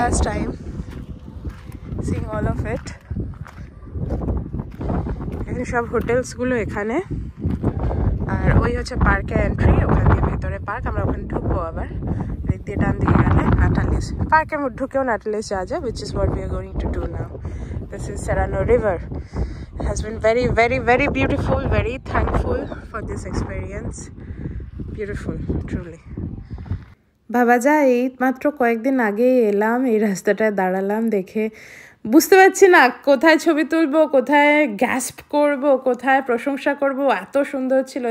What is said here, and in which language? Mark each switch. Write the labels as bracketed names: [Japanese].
[English] last time seeing all of it, [Bangla] এখানে সব হোটেলসগুলো এখানে, আর ওই হচ্ছে পার্কের এন্ট্রি, ওখান দিয়ে ভেতরে পার্ক। আমরা ওখানে ঢুকবো, আবার দিক দিয়ে ডান দিকে গেলে নাটালেস। পার্কের মধ্যে ঢুকেও নাটালেস যাওয়া যায়, [English] which is what we are going to do now. This is Serrano River. It has been very, very, very beautiful, very thankful for this experience. Beautiful, truly. [Bangla] বাবা যা, এই মাত্র কয়েকদিন আগে এলাম, এই রাস্তাটায় দাঁড়ালাম, দেখে বুঝতে পারছি না কোথায় ছবি তুলবো, কোথায় গ্যাসপ করব, কোথায় প্রশংসা করব, এত সুন্দর ছিল।